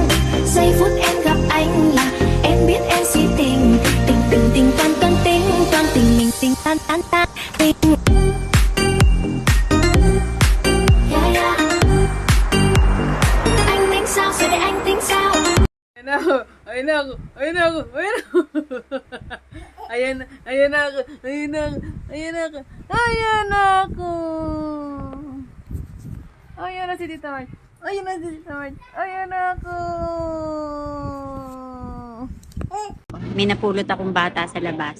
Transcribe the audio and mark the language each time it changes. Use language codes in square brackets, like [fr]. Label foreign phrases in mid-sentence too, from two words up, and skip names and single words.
[vi] Giây phút em gặp anh là em biết em si tình. Tình tình tình tang tang tình tang tình mình tình tan tan tan tình. [en] Yeah, yeah. [vi] Anh tính sao rồi để anh tính sao? [tl] Ayun na ako. Ayun na ako. Ayun na ako. Ayun na ako. Ayun na ako. Ayan ako. Ayan ako. Ayan na si Tita March. Ayan na si Tita March. Ayan ako. May napulot akong bata sa labas.